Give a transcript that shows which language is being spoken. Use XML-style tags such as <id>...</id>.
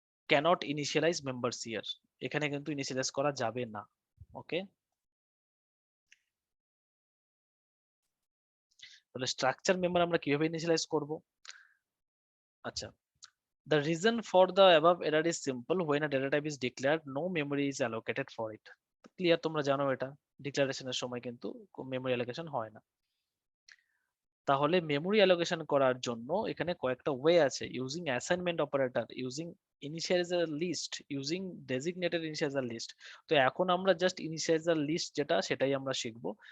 <en>cannot initialise members here,</en> <bn>এখানে কিন্তু initialise করা যাবে না। ওকে, তাহলে স্ট্রাকচার মেম্বার আমরা কিভাবে ইনিশিয়ালাইজ করব?</bn> <en>আচ্ছা, the reason for the above error is simple. When a data type is declared, no memory is allocated for it.</en> <bn>Clear, তোমরা জানো এটা, ডিক্লারেশনের সময় কিন্তু মেমোরি অ্যালোকেশন হয় না। তাহলে মেমোরি অ্যালোকেশন করার জন্য এখানে কয়েকটা ওয়ে আছে, using assignment operator, using initialiser list, using designated initialiser list. তো এখন আমরা জাস্ট ইনিশিয়ালাইজার লিস্ট যেটা, সেটাই আমরা শিখবো।</bn>